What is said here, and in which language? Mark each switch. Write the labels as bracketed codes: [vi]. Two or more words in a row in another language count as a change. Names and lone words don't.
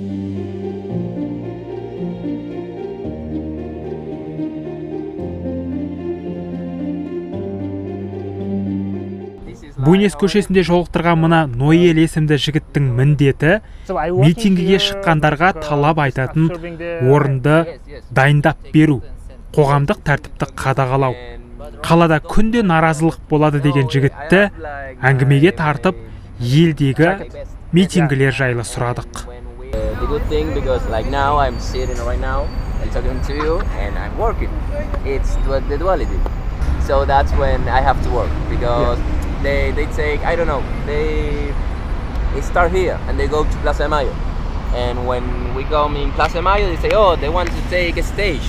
[kk] Буэнос көшесінде жолықтырған мына Ноэль есімді жігіттің міндеті митингіге шыққандарға талап айтатын орынды дайындап беру, қоғамдық тәртіпті қадағалау. қалада күнде наразылық болады деген жігітті әңгімеге тартып елдегі митингілер жайлы сұрадық. [en] The good thing, because like now I'm sitting right now and talking to you and I'm working. It's the duality. So that's when I have to work, because they take, I don't know, they start here and they go to Plaza de Mayo. And when we come in Plaza de Mayo, they say, oh, they want to take a stage.